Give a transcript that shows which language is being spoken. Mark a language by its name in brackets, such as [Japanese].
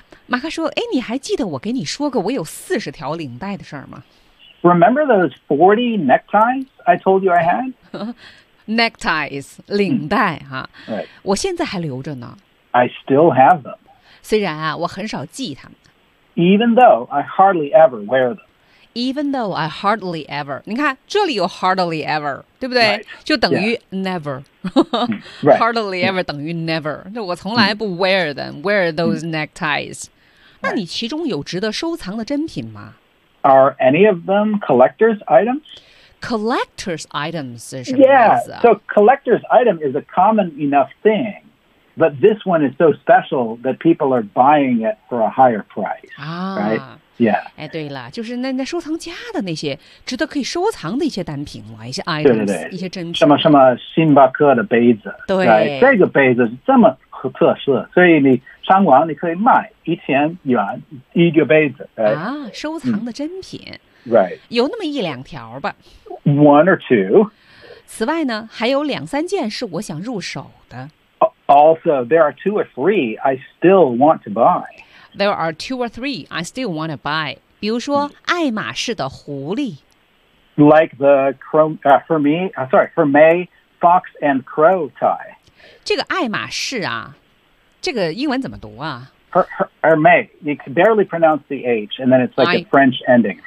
[Chinese] 马克说，哎，你还记得我给你说过我有40条领带的事儿吗？ [English] Remember those 40 neckties I told you I had? [Chinese] neckties, 领带哈。 [English] Right. [Chinese] 我现在还留着呢。 [English] I still have them. [Chinese] 虽然啊，我很少系它们。 [English] Even though I hardly ever wear them. Even though I hardly ever. [Chinese] 你看，这里有 [English] hardly ever, [Chinese] 对不对？ [English] Right. [Chinese] 就等于 never. [English] Right. Hardly ever [Chinese] 等于 [English] never. [Chinese] 那我从来不 [English] wear them, wear those neckties. [Chinese] 那你其中有值得收藏的珍品吗？ [English] Are any of them collector's items? Collector's items [Chinese] 是什么意思啊? [English] Yeah, so collector's item is a common enough thing, but this one is so special that people are buying it for a higher price, right? Yeah. [Chinese] 哎，对了，就是那收藏家的那些值得可以收藏的一些单品了，一些 items, 对对对，一些珍品。什么什么星巴克的杯子，对， [English] right? [Chinese] 这个杯子是这么特色，所以你上网你可以卖1000元一个杯子。 [English] Right? [Chinese] 啊，收藏的珍品。嗯、 [English] right. [Chinese] 有那么一两条吧。 [English] One or two. [Chinese] 此外呢，还有两三件是我想入手的。 [English] Also, there are two or three I still want to buy. There are two or three I still want to buy. [Chinese] 比如说爱马仕的狐狸。 [English] Like the chrome, Hermé fox and crow tie. [Chinese] 这个爱马仕啊，这个英文怎么读啊？ [English] Hermé, you can barely pronounce the H, and then it's like a French ending.